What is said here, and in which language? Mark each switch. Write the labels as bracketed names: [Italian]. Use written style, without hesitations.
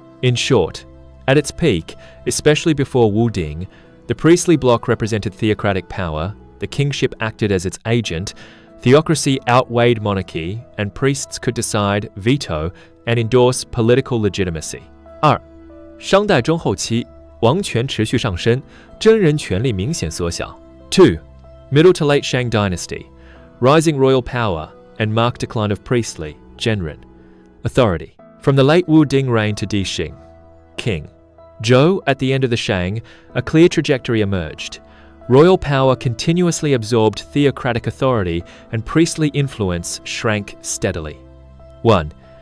[English] In short, at its peak, especially before Wu Ding, the priestly bloc represented theocratic power, the kingship acted as its agent, theocracy outweighed monarchy, and priests could decide, veto, and endorse political legitimacy. 2. [Chinese] 商代中后期，王权持续上升，真人权力明显缩小。 2. [English] Middle to late Shang dynasty, rising royal power and marked decline of priestly, Zhenren, authority. From the late Wu Ding reign to Di Xing, king. Zhou, at the end of the Shang, a clear trajectory emerged. Royal power continuously absorbed theocratic authority and priestly influence shrank steadily. 1.